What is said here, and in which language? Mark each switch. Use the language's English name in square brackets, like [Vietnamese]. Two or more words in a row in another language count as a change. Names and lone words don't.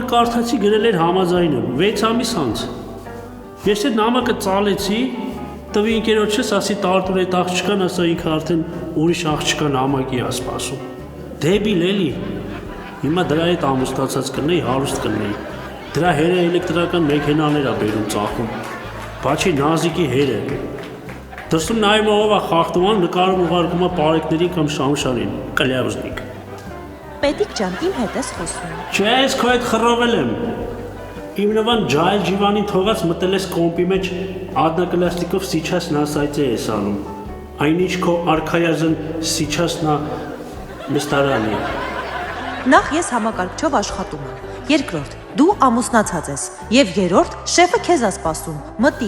[Armenian] կարդացի, գրել էր համաձայնը, 6 ամիս անց։ Ես այդ նամակը ծալեցի Տվի ընկերոջս ասի տարտուր այդ աղջկան, ասա ինքը արդեն ուրիշ աղջկան համակի է սպասում Դեբիլ էլի Հիմա դրա հետ ամուսնացած կնեի, հարուստ կնեի Դրա հերը էլեկտրական մեքենաներ է բերում ծախում Բաչի նազիկի հերը Դրսում նայում ով է խախտում ան, նկարում ուղարկում է պարեկների կամ շամշանին Կլյավզնիկ Պետիկ ջան, իմ հետ ես խոսում Չէ, ես քո հետ խռովել եմ Իմ նվան ջայլ ջիվանին թողած մտել ես կոմպի մեջ [Russian] Одноклассников сейчас на сайте [Armenian] ես անում Այնինչ քո արքայազն [Russian] сейчас на ресторане [Armenian] Նախ ես համակարգչով աշխատում եմ Երկրորդ, դու ամուսնացած ես Եվ երրորդ, շեֆը քեզ է սպասում, մտի